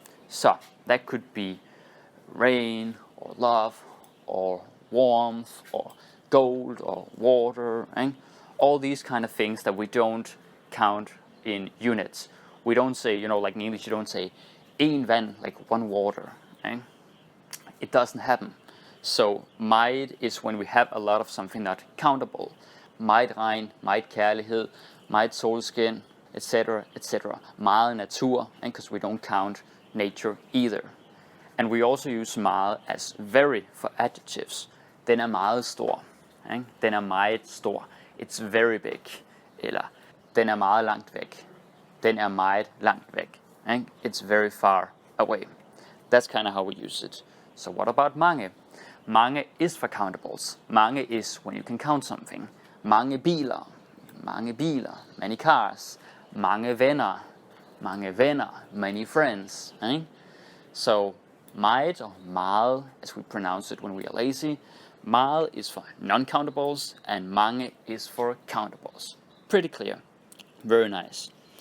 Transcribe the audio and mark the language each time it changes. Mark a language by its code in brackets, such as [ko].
[en] So that could be rain, or love, or warmth, or gold, or water, all these kind of things that we don't count in units. We don't say, like in English, you don't say en vand, like one water. It doesn't happen. So meget is when we have a lot of something not countable. [da] Meget regn, meget kærlighed, meget solskin, etc., etc. Meget natur, [en] because we don't count nature either. And we also use meget as very for adjectives. [da] Den er meget stor. Den er meget stor. [en] It's very big. [da] Eller den er meget langt væk. Den er meget langt væk. [en] It's very far away. That's kind of how we use it. So what about mange? Mange is for countables. Mange is when you can count something. [da] Mange biler. Mange biler. [en] Many cars. [da] Mange venner. Mange venner. [en] Many friends. So meget or meget, as we pronounce it when we are lazy, meget is for non-countables and mange is for countables. Pretty clear. Very nice.